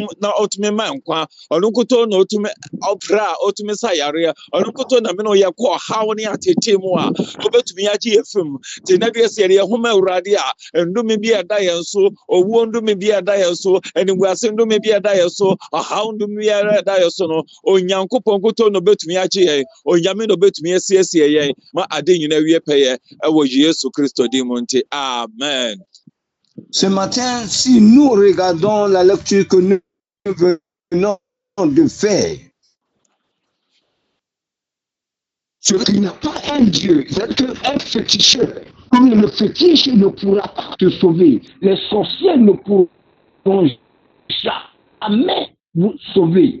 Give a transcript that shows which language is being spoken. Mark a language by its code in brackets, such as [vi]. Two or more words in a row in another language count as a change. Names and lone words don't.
[ak] na ɔtumi ma nkwa ɔno nkutoo na ɔtumi ɔpra a ɔtumi sa yareɛ ɔno nkutoo na mene yɛkɔ ɔhaw ne atete mu a ɔbɛtumi agye yɛ fam te na deɛ sɛ yɛde yɛn ho ma Awurade a ndome bi ɛda yɛn so owuo ndome bi ɛda yɛn so animguase ndome bi ɛda yɛn so ɔhaw ndome bi ɛda yɛn so no onyankopɔn nkutoo na ɔbɛtumi agye yɛn onyame na ɔbɛtumi asiesie yɛn ma ade nyina wie pɛyɛ ɛwɔ Yesu Kristo din mu nti amen. [fr] Ce matin, si nous regardons la lecture que nous venons de faire, il n'y a pas un Dieu, c'est un féticheur. Comme le fétiche ne pourra pas te sauver, les sorciers ne pourront jamais vous sauver.